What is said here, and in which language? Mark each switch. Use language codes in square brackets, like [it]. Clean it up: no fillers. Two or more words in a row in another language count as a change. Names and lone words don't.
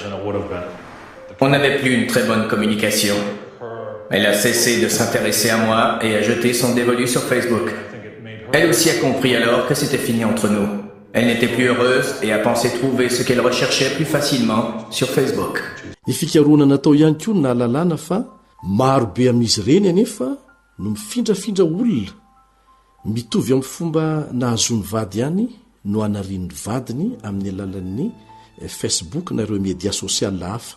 [fr] On n'avait plus une très bonne communication. Elle a cessé de s'intéresser à moi et a jeté son dévolu sur Facebook. Elle aussi a compris alors que c'était fini entre nous. Elle n'était plus heureuse et a pensé trouver ce qu'elle recherchait plus facilement sur Facebook. [mg] Ny fikaroana natao ihany koa na lalàna fa marobe amin'izy ireny anefa no mifindrafindra olona mitovy amin'ny fomba nahazony vady ihany no anarian'ny vadiny amin'ny alalan'ny Facebook na ireo média sosiala hafa.